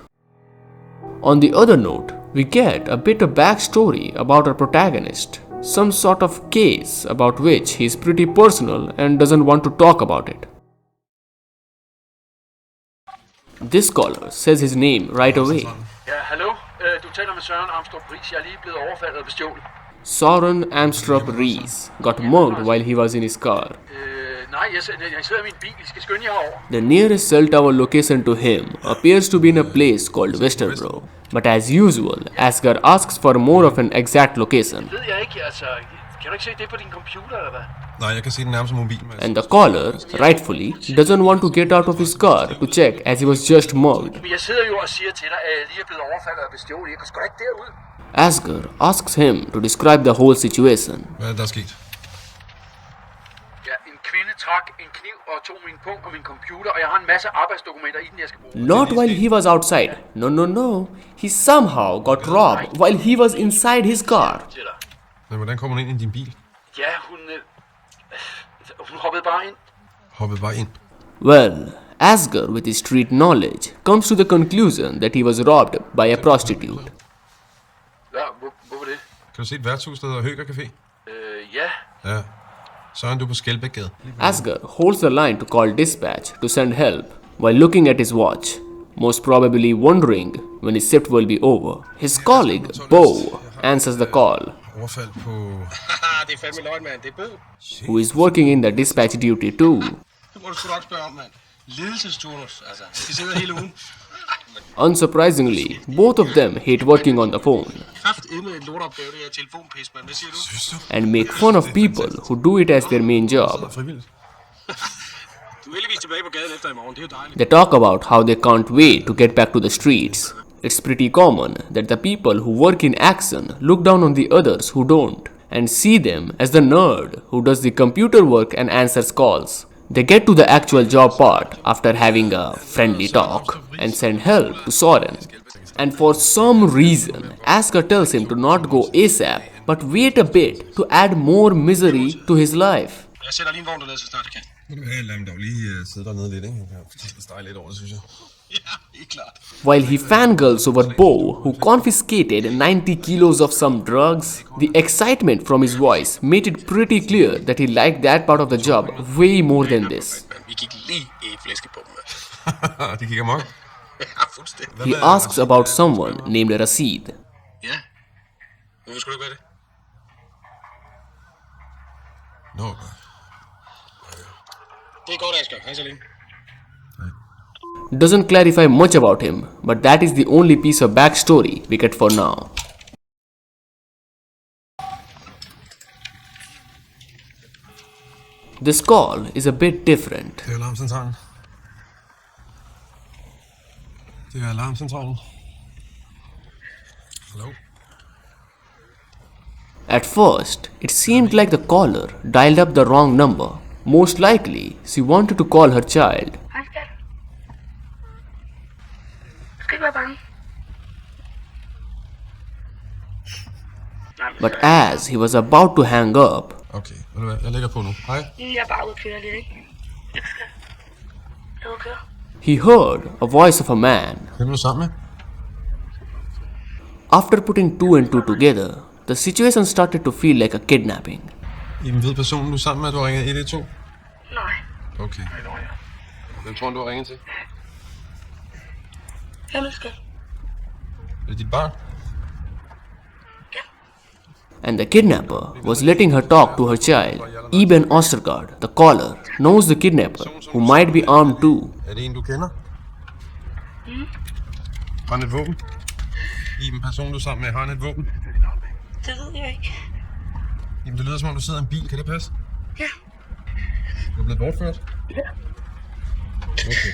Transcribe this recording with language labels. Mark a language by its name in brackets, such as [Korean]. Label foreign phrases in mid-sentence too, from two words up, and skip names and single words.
[English] On the other note, we get a bit of backstory about our protagonist, some sort of case about which he is pretty personal and doesn't want to talk about it. This caller says his name right away. [Danish] Ja, hallo. Du taler med Søren Armstrong Ries. Jeg er lige blevet overfaldet og bestjålet. [English] Soren Amstrup Rees got mugged while he was in his car. [Danish] Nej, jeg sidder i min bil. I skal skynde jer over. [English] The nearest cell tower location to him appears to be in a place called Westerbro. But as usual, Asger asks for more of an exact location. [Danish] Ved jeg ikke, altså. Kan du ikke se det på din computer, eller hvad? Nej, jeg kan se den nærmest mobil. [English] And the caller, rightfully, doesn't want to get out of his car to check as he was just mugged. [Danish] Men jeg sidder jo og siger til dig, at jeg lige er blevet overfaldet og bestjålet. Jeg kan sgu da ikke derud. [English] Asger asks him to describe the whole situation. [Danish] Hvad er der sket? Ja, en kvinde trak en kniv og tog min punkt og min computer, og jeg har en masse arbejdsdokumenter i den, jeg skal bruge. [English] Not while he was outside. No. He somehow got robbed while he was inside his car. [Danish] Men hvordan kommer hun ind i din bil? Ja, hun hoppede bare ind. Hoppede bare ind. [English] Well, Asger, with his street knowledge, comes to the conclusion that he was robbed by a prostitute. [Danish] Ja, hvor var det? Kan du se et værtshus, der hedder Ohhh Café? Ja. Ja. Søren, du er på Skelbækgade. [English] Asger holds the line to call dispatch to send help while looking at his watch, most probably wondering when his shift will be over. His colleague, Bo, answers the call, [Danish] Overfald på... Det er fandme løgn, mand. Det er Bo. [English] who is working in the dispatch duty too. [Danish] Det må du sgu nok spørge om, mand. Ledelsesturnus, altså. Vi sidder hele ugen. [English] Unsurprisingly, both of them hate working on the phone [Danish] Kraftedme et lortopgave, det er telefonpis, mand. Hvad siger du? Synes du? [English] and make fun of people who do it as their main job. [Danish] Frivilligt. Du er heldigvis tilbage på gaden efter i morgen. Det er jo dejligt. [English] They talk about how they can't wait to get back to the streets. It's pretty common that the people who work in action look down on the others who don't and see them as the nerd who does the computer work and answers calls. They get to the actual job part after having a friendly talk and send help to Soren. And for some reason, Asger tells him to not go ASAP but wait a bit to add more misery to his life. [Danish] Jeg sætter lige en vogn dernede, så snart jeg kan. Lad dem dog lige sidde dernede lidt, ikke? Jeg kan stege lidt over det, synes jeg. Ja, helt klart. [English] While he fangirls over Bo, who confiscated 90 kilos of some drugs, the excitement from his voice made it pretty clear that he liked that part of the job way more than this. [Danish] Vi gik lige i flæske på dem. Det kigger mok. Ja, fuldstændig. [English] He asks about someone named Rashid. [Danish] Ja. Hvorfor skulle du ikke være det? Nå. Det er godt, Asger. Hej så længe. [English] Doesn't clarify much about him, but that is the only piece of backstory we get for now. This call is a bit different. [Danish] Det er alarmcentralen. Det er alarmcentralen. Hallo? [English] At first, it seemed like the caller dialed up the wrong number. Most likely, she wanted to call her child. [Danish] Hej skat. Du skal ikke være bange. [English] But as he was about to hang up, [Danish] Okay, ved du hvad? Jeg lægger på nu. Hej. Jeg er bare ude og køre lidt, ikke? Jeg er ude at køre. [English] he heard a voice of a man. [Danish] Hvem er du sammen med? [English] After putting two and two together, the situation started to feel like a kidnapping. [Danish] Jamen, ved personen, du er sammen med, at du har ringet 112? Nej. Okay. Hvem tror du har ringet til? Hvem er skat? Er det dit barn? [English] And the kidnapper was letting her talk to her child. Eben Ostergaard, the caller, knows the kidnapper, who might be armed too. [Danish] Er det en, du kender? Har han et våben? Iben, personen, du er sammen med, har han et våben? Det ved jeg ikke. Jamen, det lyder som om, du sidder i en bil. Kan det passe? Ja. Du er blevet bortført? Ja. Okay.